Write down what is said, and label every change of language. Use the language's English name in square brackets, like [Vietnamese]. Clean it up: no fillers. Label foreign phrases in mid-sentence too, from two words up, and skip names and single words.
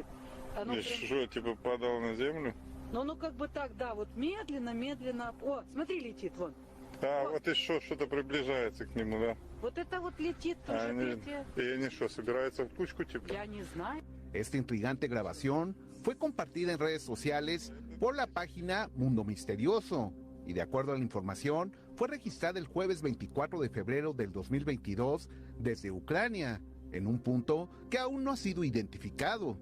[Russian] Оно что, типа падало на землю? Ну, как бы так, да, вот медленно, медленно. О, смотри, летит, вон. А, вот еще что-то приближается к нему, да? Вот это вот летит тоже, третье. И они что, собираются в кучку типа? Я не знаю. [Spanish] Esta intrigante grabación fue compartida en redes sociales por la página Mundo Misterioso y de acuerdo a la información fue registrada el jueves 24 de febrero del 2022 desde Ucrania, en un punto que aún no ha sido identificado.